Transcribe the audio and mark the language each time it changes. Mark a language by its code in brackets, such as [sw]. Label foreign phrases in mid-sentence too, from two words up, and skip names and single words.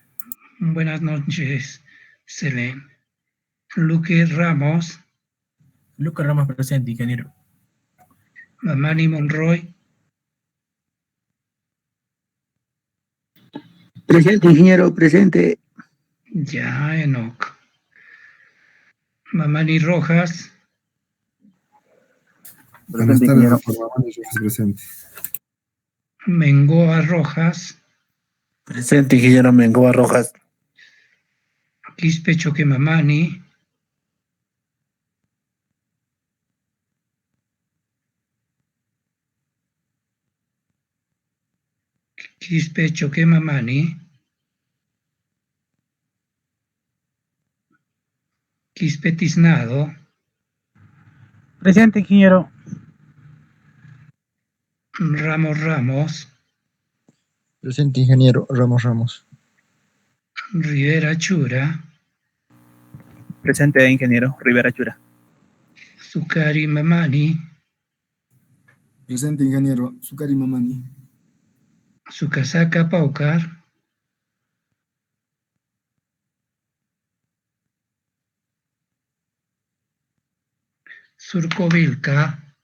[es] Buenas noches, Selene. Luque Ramos. Lucas Ramos presente, ingeniero. Mamani Monroy. Presente, ingeniero, presente. Ya, Enoch. Mamani Rojas. Buenas tardes, Mamani Rojas presente. Mengoa Rojas. Presente, ingeniero Mengoa Rojas. Quispe Choquemamani. Quispe Choquemamani. Quispe Tiznado. Presente, ingeniero. Ramos Ramos. Presente, ingeniero Ramos. Rivera Chura. Presente, ingeniero Rivera Chura. Sukari Mamani. Presente, ingeniero Sukari Mamani. Sukasaka Paucar. Surcovilca.